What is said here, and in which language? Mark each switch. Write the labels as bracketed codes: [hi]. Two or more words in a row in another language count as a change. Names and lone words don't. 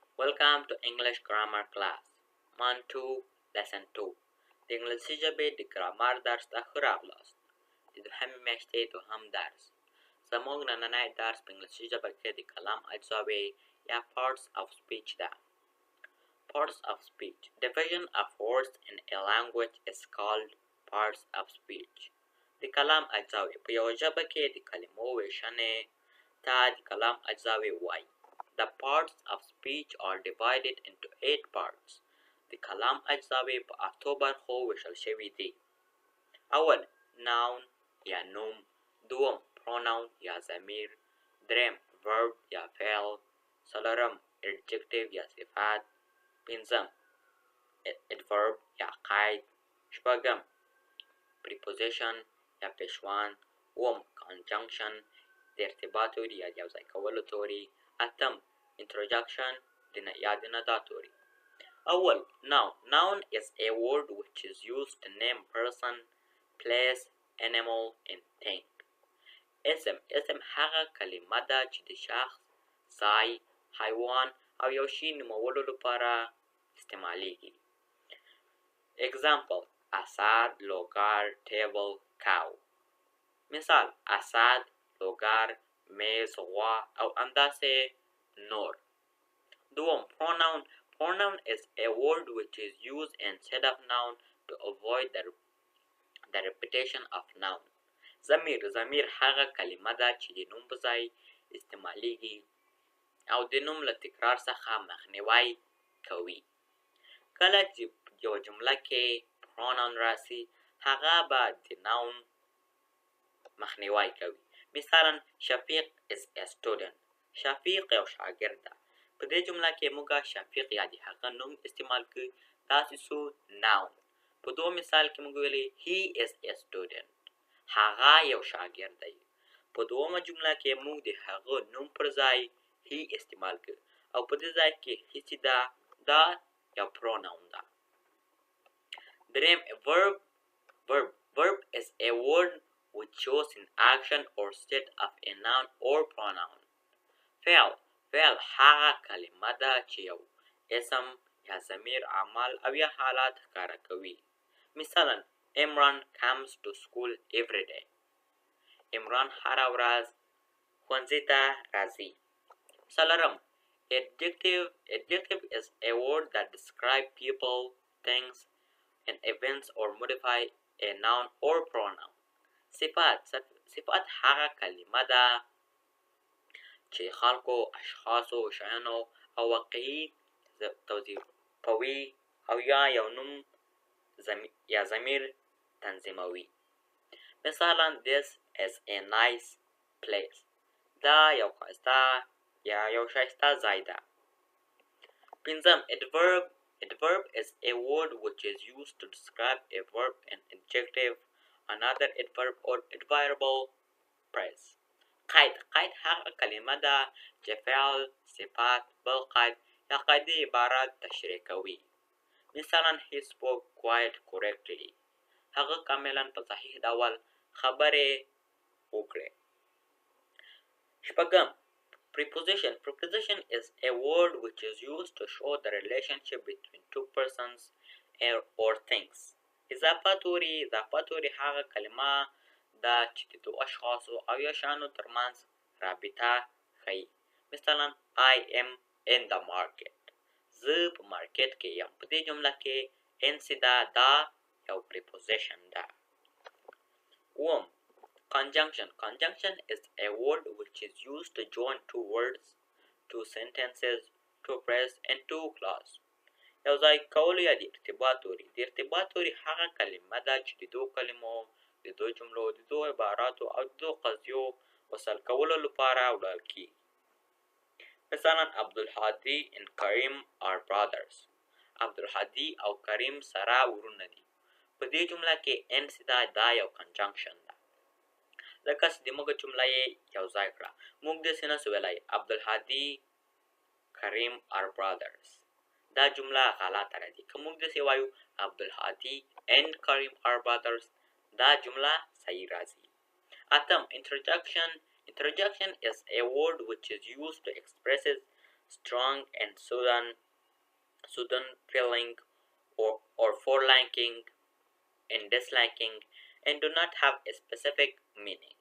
[en] Welcome to English Grammar class. Month 2, Lesson 2. [ps] د انګلیسي ژبې د ګرامر درس ته ښه راغلاست. د دوهمې میاشتې دوهم درس. زموږ نننی درس په انګلیسي ژبه کې د کلام اجزاوې یا [en] parts of speech [ps] ده. [en] Parts of speech. Division of words in a language is called parts of speech. [ps] د کلام اجزاوې په یوه ژبه کې د کلمو ویشنې ته د کلام اجزاوې وایي. [en] The parts of speech are divided into 8 parts. [ps] د کلام اجزاوې په 8 برخو ویشل شوي دي. اول noun یا نوم، دوم pronoun یا ضمیر، دریم verb یا فعل، څلورم adjective یا صفت، پنځم adverb یا قید، شپږم preposition یا پیشوان، اووم conjunction د ارتباط توري یا د یوځای کولو توري، اتم introduction یا د ندا توري. اول noun. [en] Noun is a word which is used to name person, place, animal and thing. [ps] اسم هغه کلمه ده چې د شخص، ځای، حیوان او یو شی نومولو لپاره استعمالیږي. [en] Example: اسد، لوګر، table, cow. [ps] مثال: اسد، لوګر، میز، غوا او همداسې نور. دوم pronoun. [en] Pronoun is a word which is used instead of noun to avoid the repetition of noun. [ps] ضمیر هغه کلمه ده چې د نوم په ځای استعمالیږي او د نوم له تکرار څخه مخنیوی کوي. کله چې یو جمله کې pronoun راسي هغه به د noun مخنیوی کوي. [en] مثلا شفیق is a student. [ps] شفیق یو شاګرد ده. په دې جمله کې موږ شفیق یا د هغه نوم استعمال کړي، داسې سو noun. په دوه مثال کې موږ ویلي [en] he is a student. [ps] هغه یو شاګرد دی. په دومره جمله کې موږ د هغه نوم پر ځای he استعمال کړي او په دې ځای کې هیڅ ده، دا یو pronoun ده. [en] دریم verb is a word which shows an action or state of a noun or pronoun. [ps] فعل هغه کلمه ده چې یو اسم یا ضمیر عمل او یا حالات ښکاره کوي. [en] مثلا Imran comes to school every day. [ps] عمران هره ورځ ښوونځي ته راځي. [en] څلورم adjective is a word that describes people, things and events or modify a noun or pronoun. [ps] صفت هغه کلمه ده چې خلکو، اشخاصو، شیانو او واقعي توصیفوي او یا یو نوم یا ضمیر تنظیموي. [en] مثلا this is a nice place. [ps] دا یو ښایسته یا یو ښایسته ځای ده. [en] پنځم adverb is a word which is used to describe a verb, an adjective, another adverb or adverbial phrase. [ps] قید هغه کلمه ده چې فعل، صفت، بل قید یا قیدي عبارت تشریح کوي. [en] مثلا he spoke quite correctly. [ps] هغه کاملا په صحیح ډول خبرې وکړې. [en] شپږم preposition is a word which is used to show the relationship between two persons or things. [ps] اضافه توري هغه کلمه دا چې د دوه اشخاصو او یا شیانو ترمنځ رابطه ښیي. [en] مثلا I am in the market. [ps] زه په مارکیټ کې یم. په دې جمله کې in دا یو preposition ده. [en] اووم conjunction is a word which is used to join two words, two sentences, two phrases and two clauses. [ps] یو ځای کولو یا د ارتباط توري هغه کلمه ده چې د دوه کلمو، د دوه جملو، د دوه عباراتو او د دوه قضیو وصل کولو لپاره وړل کیږي. [en] مثلا عبدالهادي and کریم are brothers. [ps] عبدالهادي او کریم سره ورونه دي. په دې جمله کې دا یو conjunction ده. لکه چې د موږ جمله یې یو ځای کړه. موږ داسې نشو ویلی عبدالهادي کریم [en] are brothers. [ps] دا جمله غلطه راځي. که موږ داسې وایو عبدالهادي [en] and کریم are brothers، [ps] دا جمله صحیح راځي. [en] اتم introduction is a word which is used to express strong and sudden feeling or for-liking and disliking and do not have a specific meaning.